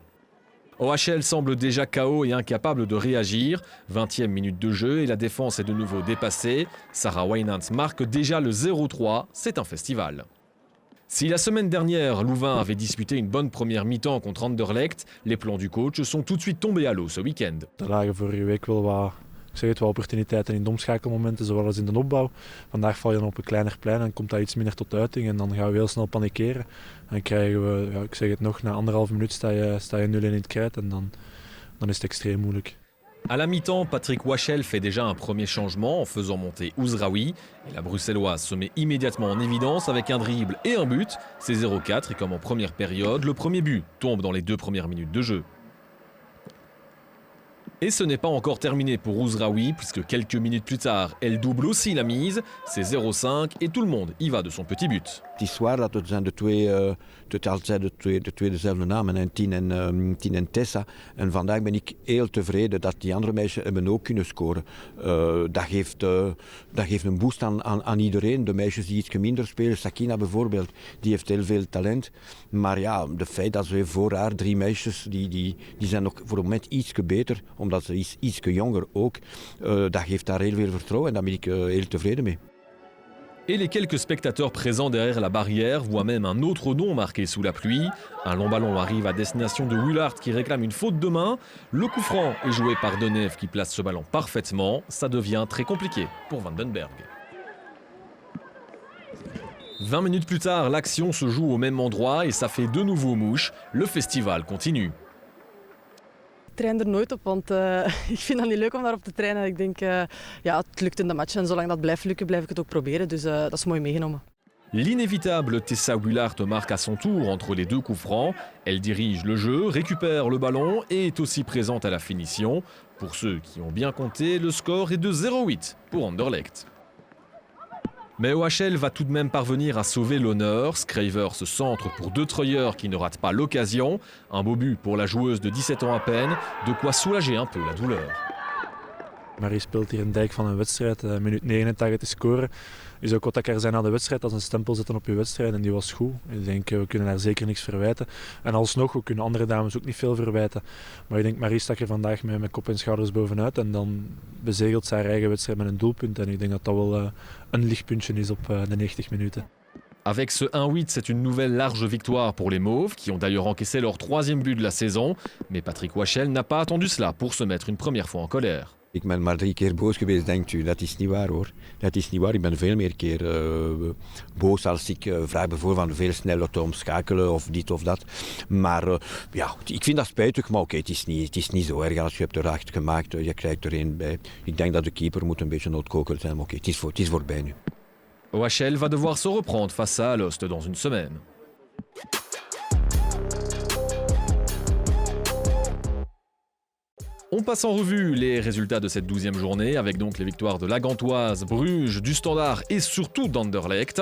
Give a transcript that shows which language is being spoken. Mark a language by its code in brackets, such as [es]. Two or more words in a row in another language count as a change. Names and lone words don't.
[fr] OHL semble déjà KO et incapable de réagir. 20e minute de jeu et la défense est de nouveau dépassée. Sarah Wynant marque déjà le 0-3, c'est un festival. Si la semaine dernière, Louvain avait disputé une bonne première mi-temps contre Anderlecht, les plans du coach sont tout de suite tombés à l'eau ce week-end. [nl] Er lagen vorige week wel wat, ik zeg het, wel opportuniteiten in de omschakelmomenten, zowel als in de opbouw. Vandaag val je dan op een kleiner plein en komt dat iets minder tot uiting en dan gaan we heel snel panikeren. Dan krijgen we, ja, ik zeg het nog, na 1,5 minuut sta je 0-1 in het krijt en dan is het extreem moeilijk. [fr] À la mi-temps, Patrick Wachel fait déjà un premier changement en faisant monter Ouzraoui. Et la Bruxelloise se met immédiatement en évidence avec un dribble et un but. C'est 0-4 et comme en première période, le premier but tombe dans les 2 premières minutes de jeu. Et ce n'est pas encore terminé pour Ouzraoui, puisque quelques minutes plus tard, elle double aussi la mise. C'est 0-5 et tout le monde y va de son petit but. [nl] Het is waar dat het zijn de twee dezelfde namen, en Tien en Tessa. En vandaag ben ik heel tevreden dat die andere meisjes hebben ook kunnen scoren. Dat geeft een boost aan iedereen. De meisjes die iets minder spelen, Sakina bijvoorbeeld, die heeft heel veel talent. Maar ja, de feit dat we voor haar 3 meisjes, die zijn nog voor het moment iets beter, omdat ze iets jonger ook. Dat geeft haar heel veel vertrouwen en daar ben ik heel tevreden mee. [fr] Et les quelques spectateurs présents derrière la barrière voient même un autre nom marqué sous la pluie. Un long ballon arrive à destination de Willard qui réclame une faute de main. Le coup franc est joué par Deneuve qui place ce ballon parfaitement. Ça devient très compliqué pour Vandenberg. 20 minutes plus tard, l'action se joue au même endroit et ça fait de nouveau mouche. Le festival continue. [nl] Ik train er nooit op, want ik vind dat niet leuk om daarop te trainen. Ik denk, ja, het lukt in de match en zolang dat blijft lukken, blijf ik het ook proberen. Dus dat is mooi meegenomen. [fr] L'inévitable Tessa Willard marque à son tour entre les 2 coups francs. Elle dirige le jeu, récupère le ballon et est aussi présente à la finition. Pour ceux qui ont bien compté, le score est de 0-8 pour Anderlecht. Mais OHL va tout de même parvenir à sauver l'honneur. Scraver se centre pour De Treuer qui ne rate pas l'occasion. Un beau but pour la joueuse de 17 ans à peine, de quoi soulager un peu la douleur. [nl] Marie speelt hier een dijk van een wedstrijd, minuut 89 te scoren. Je zou kottakker zijn na de wedstrijd als een stempel zetten op je wedstrijd en die was goed. Ik denk, we kunnen haar zeker niks verwijten. En alsnog, we kunnen andere dames ook niet veel verwijten. Maar ik denk, Marie stak er vandaag met kop en schouders bovenuit en dan bezegelt ze haar eigen wedstrijd met een doelpunt. En ik denk dat dat wel een lichtpuntje is op de 90 minuten. [fr] Avec ce 1-8, c'est une nouvelle large victoire pour les Mauves, qui ont d'ailleurs encaissé leur 3e but de la saison. Mais Patrick Wachel n'a pas attendu cela pour se mettre une première fois en colère. [nl] Ik ben maar 3 keer boos geweest, denkt u. Dat is niet waar hoor. Dat is niet waar. Ik ben veel meer keer boos als ik vraag bijvoorbeeld van veel sneller te omschakelen of dit of dat. Maar ja, ik vind dat spijtig, maar oké, het is niet zo erg als je hebt er 8 gemaakt, je krijgt er 1 bij. Ik denk dat de keeper moet een beetje noodkokeld zijn, maar oké, het is voorbij nu. [fr] OHL va devoir se reprendre face à Alost dans une semaine. On passe en revue les résultats de cette 12e journée, avec donc les victoires de la Gantoise, Bruges, du Standard et surtout d'Anderlecht.